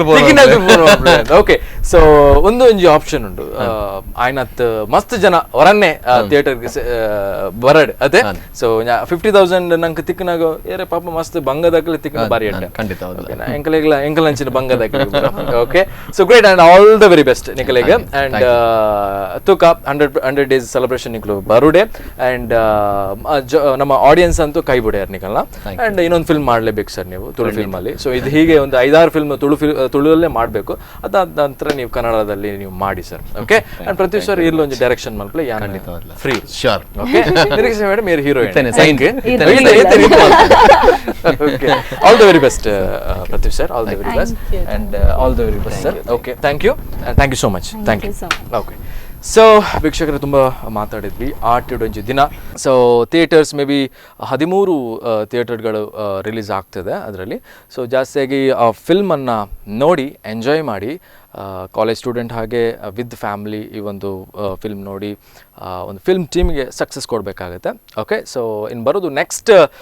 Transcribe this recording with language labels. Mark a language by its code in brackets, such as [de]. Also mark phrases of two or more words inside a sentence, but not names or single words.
[en] okay so [tcy] ಒಂದು ಆಪ್ಷನ್ ಉಂಟು ಆಯ್ನತ್ ಮಸ್ತ್ ಜನ ಹೊರನ್ನೇ ಥಿಯೇಟರ್ಗೆ ಬರಡ್ ಅದೇ ಸೊ 50,000 ನಂಗೆ ತಿಕ್ಕನಾಗ ಏರೆ ಪಾಪ ಮಸ್ತ್ ಬಂಗದಾಕಲೆ ತಿಕ್ಕ ಬಾರಿ ಅಡ್ಡೆ ಖಂಡಿತ ಎಂಕಲ್ ಅಂಚಿನ ಬಂಗದಾಕಲೆ [en] okay so great and all the very best [tcy] ನಿಕಲೆಗೆ ಅಂಡ್ ತೂಕ [en] 100 days celebration [tcy] ನಿಕಲು ಬರುಡೆ ಅಂಡ್ ನಮ್ಮ ಆಡಿಯನ್ಸ್ ಅಂತೂ ಕೈ ಬಿಡ್ಯಾರ ನಿಕಲ್ನ ಅಂಡ್ [kn] ಇನ್ನೊಂದು ಫಿಲ್ಮ್ ಮಾಡ್ಲೇಬೇಕು ಸರ್ ನೀವು ತುಳು ಫಿಲ್ಮ್ ಅಲ್ಲಿ ಸೊ ಇದು ಹೀಗೆ ಒಂದು 5-6 ಫಿಲ್ಮ್ ತುಳುವಲ್ಲೇ ಮಾಡಬೇಕು ಅದಾದ ನಂತರ ನೀವು ಕನ್ನಡದಲ್ಲಿ ನೀವು ಮಾಡಿ ಸರ್ [en] okay and [tcy] ಪ್ರತಿ ಸರ್ ಇರ್ಲಿ ಒಂದು ಡೈರೆಕ್ಷನ್ ಮಲ್ಪಲೆ ಫ್ರೀ ಶೋರ್ [en] okay Nireekshe madam [tcy] ಮೇರೆ ಹೀರೋಯಿನ್ [en] okay all the very best Prathi sir all the very best and all the very best sir okay thank you so much thank you okay so [kn] ವೀಕ್ಷಕರು ತುಂಬ ಮಾತಾಡಿದ್ವಿ [tcy] ಆಟಿಡೊಂಜಿ ದಿನ [en] so theaters may be [kn] 13 ಥಿಯೇಟರ್ಗಳು ರಿಲೀಸ್ ಆಗ್ತದೆ ಅದರಲ್ಲಿ ಸೊ ಜಾಸ್ತಿಯಾಗಿ ಆ ಫಿಲ್ಮನ್ನು ನೋಡಿ ಎಂಜಾಯ್ ಮಾಡಿ [en] college student [kn] ಹಾಗೆ [en] with family [kn] ಈ ಒಂದು ಫಿಲ್ಮ್ ನೋಡಿ ಒಂದು [en] film teamಗೆ [kn] ಸಕ್ಸಸ್ ಕೊಡಬೇಕಾಗತ್ತೆ [en] okay so [kn] ಇನ್ನು ಬರೋದು ನೆಕ್ಸ್ಟ್